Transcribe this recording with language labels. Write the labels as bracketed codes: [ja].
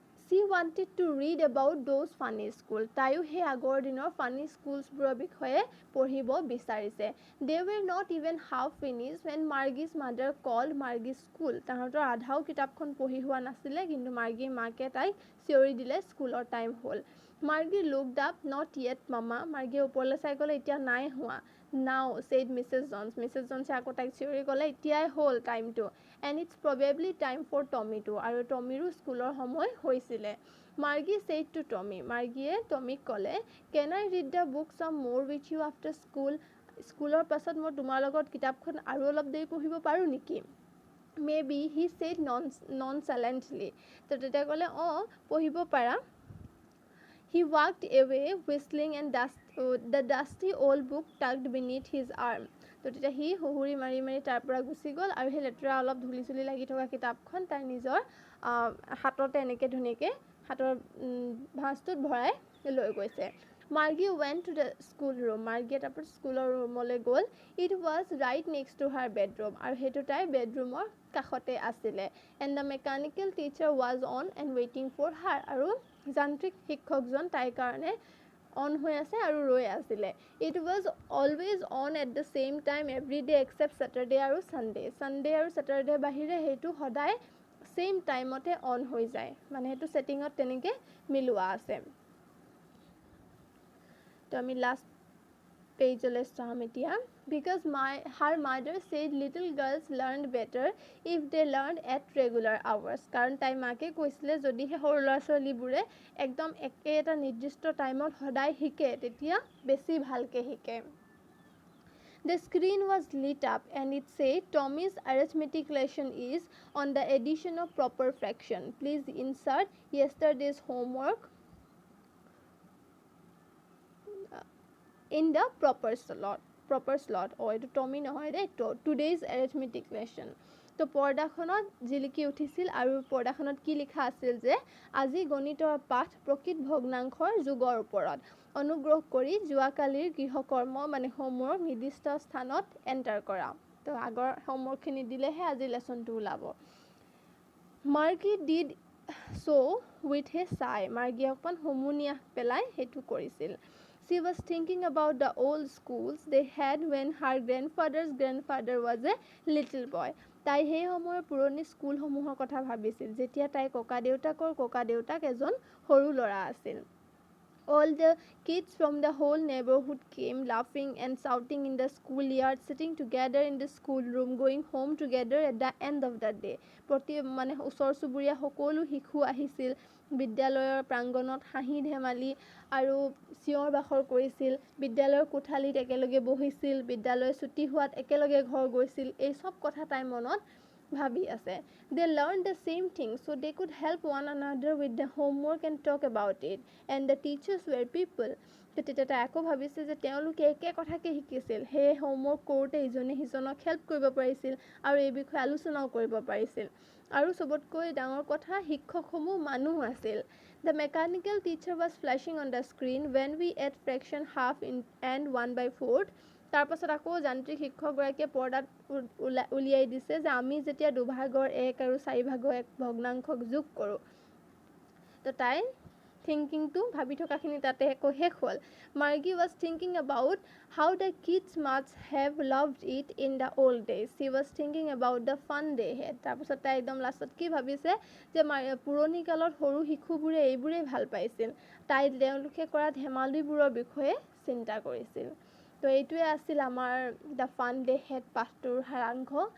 [en] She wanted to read about those funny schools. [as] তাইও সেই আগৰ দিনৰ ফানি স্কুলছবোৰৰ বিষয়ে পঢ়িব বিচাৰিছে। [en] They were not even half finished when Margie's mother called Margie's school. [as] তাহাঁতৰ আধাও কিতাপখন পঢ়ি হোৱা নাছিলে, কিন্তু মাৰ্গীৰ মাকে তাইক চিঞৰি দিলে স্কুলৰ টাইম হ'ল। [en] Margie looked up, not yet mama. [as] মাৰ্গীয়ে ওপৰলৈ চাই ক'লে, এতিয়া নাই হোৱা। [en] Now, said Mrs. Jones. Mrs. [as] Jones আকৌ তাইক চিঞৰি ক'লে, এতিয়াই হ'ল টাইমটো। [en] And it's probably time for Tommy too. [as] আৰু টমিৰো স্কুলৰ সময় হৈছিলে। [en] Margie said to Tommy. [as] মাৰ্গীয়ে টমিক ক'লে, [en] can I read the book some more with you after school? [as] স্কুলৰ পাছত মই তোমাৰ লগত কিতাপখন আৰু অলপ দেৰি পঢ়িব পাৰোঁ নেকি? [en] Maybe he said nonchalantly. [as] তো তেতিয়া ক'লে পঢ়িব পাৰা. [en] He walked away whistling and the dusty old book tucked beneath his arm. [as] তো তেতিয়া সি হুহুৰি মাৰি মাৰি তাৰ পৰা গুচি গ'ল আৰু সেই লেতেৰা অলপ ধূলি চুলি লাগি থকা কিতাপখন তাৰ নিজৰ হাততে এনেকৈ ধুনীয়াকৈ হাতৰ ভাঁজটোত ভৰাই লৈ গৈছে. [en] Margie went to the school room. [as] Margie তাৰপৰা স্কুলৰ ৰুমলৈ গ'ল. [en] It was right next to her bedroom. [as] আৰু সেইটো তাইৰ বেডৰুমৰ কাষতে আছিলে. [en] And the mechanical teacher was on and waiting for her. [as] আৰু যান্ত্ৰিক শিক্ষকজন তাইৰ কাৰণে অন হৈ আছে আৰু ৰৈ আছিলে. [en] It was always on at the same time every day except Saturday আৰু Sunday. [as] Sunday আৰু Saturday বাহিৰে সেইটো সদায় ছেইম টাইমতে অন হৈ যায়. মানে সেইটো ছেটিঙত তেনেকৈ মিলোৱা আছে. তো আমি লাষ্ট পেজলৈ চাম এতিয়া. [en] Because her mother said little girls learned better if they learned at regular hours. [as] কাৰণ তাইৰ মাকে কৈছিলে যদিহে সৰু ল'ৰা ছোৱালীবোৰে একদম একে এটা নিৰ্দিষ্ট টাইমত সদায় শিকে তেতিয়া বেছি ভালকৈ শিকে. [en] The screen was lit up and it said Tommy's arithmetic lesson is on the addition of proper fraction. Please insert yesterday's homework in the proper slot. [as] এইটো টমি নহয় দেই, [en] today's arithmetic lesson. [as] তো পৰ্দাখনত জিলিকি উঠিছিল আৰু পৰ্দাখনত কি লিখা আছিল যে আজি গণিতৰ পাঠ প্ৰকৃত ভগ্নাংশৰ যোগৰ ওপৰত. অনুগ্ৰহ কৰি যোৱাকালিৰ গৃহকৰ্ম মানে হোমৱৰ্ক নিৰ্দিষ্ট স্থানত এণ্টাৰ কৰা. তো আগৰ হোমৱৰ্কখিনি দিলেহে আজি লেচনটো ওলাব. [en] Margie did so with a sigh. [as] মাৰ্গীয়ে অকণমান হুমুনিয়াহ পেলাই সেইটো কৰিছিল. [en] She was thinking about the old schools they had when her grandfather's grandfather was a little boy. [as] তাই সেই সময়ৰ পুৰণি স্কুলসমূহৰ কথা ভাবিছিল যেতিয়া তাইৰ ককাদেউতাক এজন সৰু ল'ৰা আছিল. [en] All the kids from the whole neighborhood came laughing and shouting in the schoolyard, sitting together in the schoolroom, going home together at the end of the day. [as] মানে ওচৰ চুবুৰীয়া সকলো শিশু আহিছিল বিদ্যালয়ৰ প্ৰাংগণত, হাঁহি ধেমালি আৰু চিঞৰ বাখৰ কৰিছিল. বিদ্যালয়ৰ কোঠালিত একেলগে বহিছিল, বিদ্যালয় ছুটি হোৱাত একেলগে ঘৰ গৈছিল. এই চব কথা তাইৰ মনত ভাবি আছে. [en] They learned the same thing so they could help one another with the homework and talk about it. And the teachers were people. [as] তেতিয়া তাই আকৌ ভাবিছে যে তেওঁলোকে একে কথাকে শিকিছিল. সেই হোমৱৰ্ক কৰোঁতে ইজনে সিজনক হেল্প কৰিব পাৰিছিল আৰু এই বিষয়ে আলোচনাও কৰিব পাৰিছিল. আৰু চবতকৈ ডাঙৰ কথা শিক্ষকসমূহ মানুহ আছিল. [en] The mechanical teacher was flashing on the screen when we add fraction half and 1/4. [as] তাৰপাছত আকৌ যান্ত্ৰিক শিক্ষকগৰাকীয়ে পৰ্দাত উলিয়াই দিছে যে আমি যেতিয়া 2/1 আৰু 4/1 ভগ্নাংশক যোগ কৰোঁ. তো তাই থিংকিংটো ভাবি থকাখিনি তাতে আকৌ শেষ হ'ল. [en] Margie was thinking about how the kids must have loved it in the old days. She was thinking about the fun they had. [as] তাৰপাছত তাই একদম লাষ্টত কি ভাবিছে যে পুৰণি কালত সৰু শিশুবোৰে এইবোৰেই ভাল পাইছিল. তাই তেওঁলোকে কৰা ধেমালিবোৰৰ বিষয়ে চিন্তা কৰিছিল. তো এইটোৱে আছিল আমাৰ দ্য ফান দে হেড পাঠটোৰ সাৰাংশ.